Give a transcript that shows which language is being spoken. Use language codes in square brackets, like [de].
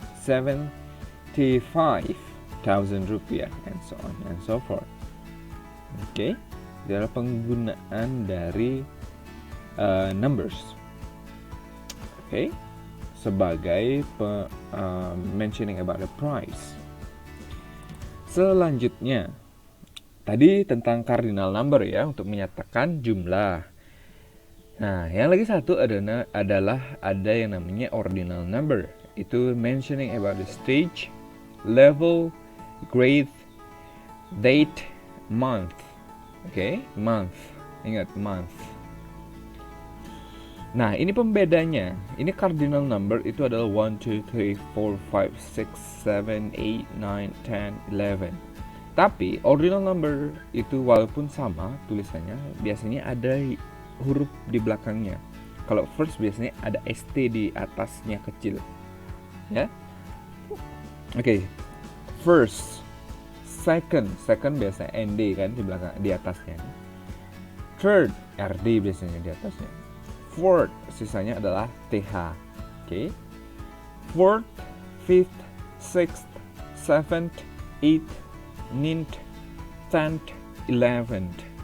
[en] 75,000 rupiah and so on and so forth. [id] Oke. Ini adalah penggunaan dari numbers. [en] Oke. [id] Sebagai [en] mentioning about the price. [id] Selanjutnya, tadi tentang cardinal number ya, untuk menyatakan jumlah. Nah, yang lagi satu adalah ada yang namanya ordinal number. Itu [en] mentioning about the stage, level, grade, date, month. [id] Oke, month. Ingat, month. Nah, ini pembedanya. Ini cardinal number itu adalah 1, 2, 3, 4, 5, 6, 7, 8, 9, 10, 11. Tapi ordinal number itu walaupun sama tulisannya, biasanya ada huruf di belakangnya. Kalau first biasanya ada ST di atasnya kecil. Ya. Oke. First, Second biasanya ND kan di belakang, di atasnya. Third, RD biasanya di atasnya. Fourth, sisanya adalah TH. Oke. [en] Fourth, fifth, sixth, seventh, eighth, ninth, tenth, eleventh.